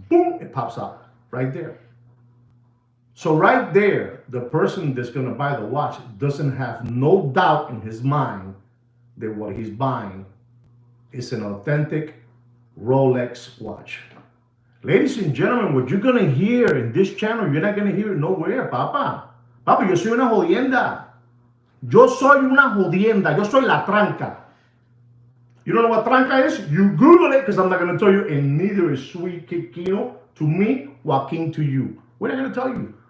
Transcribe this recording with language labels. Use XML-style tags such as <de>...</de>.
<en>Boom, it pops out right there. So right there, the person that's going to buy the watch doesn't have no doubt in his mind that what he's buying is an authentic Rolex watch. Ladies and gentlemen, what you're going to hear in this channel, you're not going to hear it nowhere, Papa.</en> <es>Papa, yo soy una jodienda. Yo soy una jodienda. Yo soy la tranca.</es> <en>You don't know what tranca is? You Google it, because I'm not going to tell you, and neither is Sweet Kino to me, Joaquin to you. We're not going to tell you.</en>